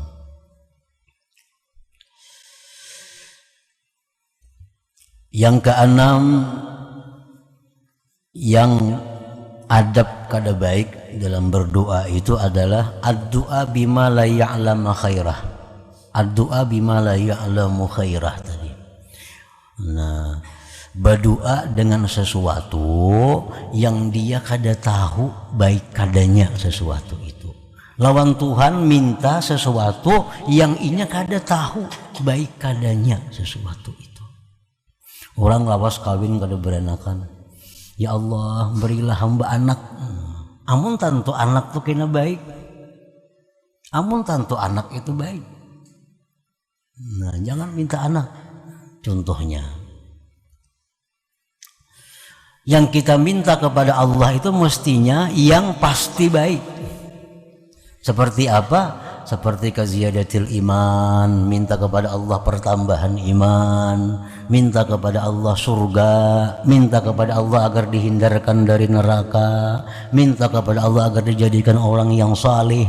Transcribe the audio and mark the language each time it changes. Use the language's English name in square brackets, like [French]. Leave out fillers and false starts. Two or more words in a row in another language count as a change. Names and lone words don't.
[Indonesian] Yang keenam, yang adab kada baik dalam berdoa itu adalah [Arabic] الدعاء بما لا يعلم خيره. الدعاء بما لا يعلم خيره tadi. [Indonesian] Nah, Berdoa dengan sesuatu yang dia kada tahu baik kadanya sesuatu itu. [Banjar] Lawan Tuhan minta sesuatu yang inya kada tahu baik kadanya sesuatu itu. Orang lawas kawin kada berenakan. Ya Allah, [Indonesian] berilah hamba anak. [Banjar] Amun tantu anak tuh kena baik. Amun tantu anak itu baik. [Indonesian] Nah, jangan minta anak. Contohnya, yang kita minta kepada Allah itu mestinya yang pasti baik. Seperti apa? Seperti [Arabic] كزيادة الإيمان, [Indonesian] minta kepada Allah pertambahan iman, minta kepada Allah surga, minta kepada Allah agar dihindarkan dari neraka, minta kepada Allah agar dijadikan orang yang saleh.